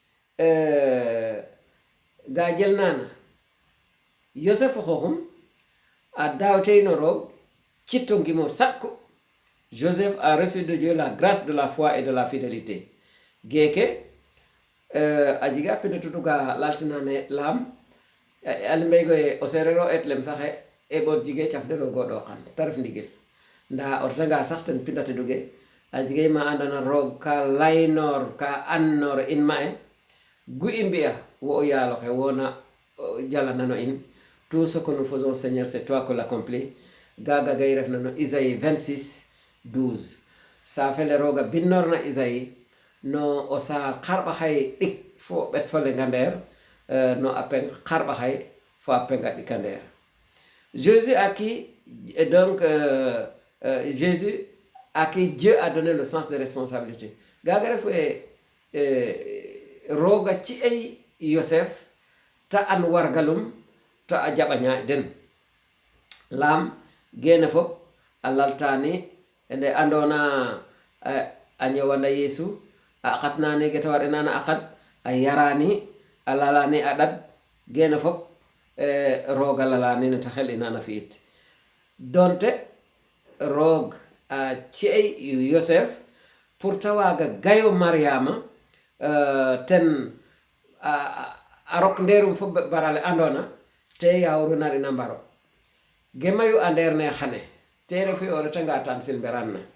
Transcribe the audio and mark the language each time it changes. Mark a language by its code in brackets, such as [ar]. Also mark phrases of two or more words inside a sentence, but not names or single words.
[srr] ga jel nana Yosef xoxum a daawteyno roog citto ngimo sakku [fr] Joseph a reçu de Dieu la grâce de la foi et de la fidélité [srr] geeke a jiga pinde tutuga laltinane lam alimbeygoye o serero etlem saxe e ɓoot jige cafde roogo ɗoqan te ref ndigil nda o retanga sax ten pindate duge a jigay ma andona roog ka laynor ka annor in ma e gu i mbi'a wo o yaaloxe wona jalanano in [fr] tout ce que nous faisons Seigneur c'est toi qui l'accomplis [srr] gaga gay refna no Isaïe 26 12 sa fele rooga binnorna Isaïe no o saar xarɓa xay ɗik fo ɓet fo lenga ndeer no a peng xarɓa xay fo a penga ɗika ndeer [fr] Jésus à qui donc Jésus à qui Dieu a donné le sens de responsabilité [srr] gaga refu rooga ci ay Yosef ta an wargalum ta a jaɓaña den lam gene fop a laltani ende andona a ñëwana Yesu a aqatnani geta waɗenana aqat a yarani a lalani a ɗad gene fop rooga lalani neta xel inana fi'it donte roog a ci'ay Yosef pour ta waaga gayo Mariama ten a rok ndeerum fo barale andona te yawru narina mbaro gemayu a ndeer ne xane te refu o retanga tan silberan na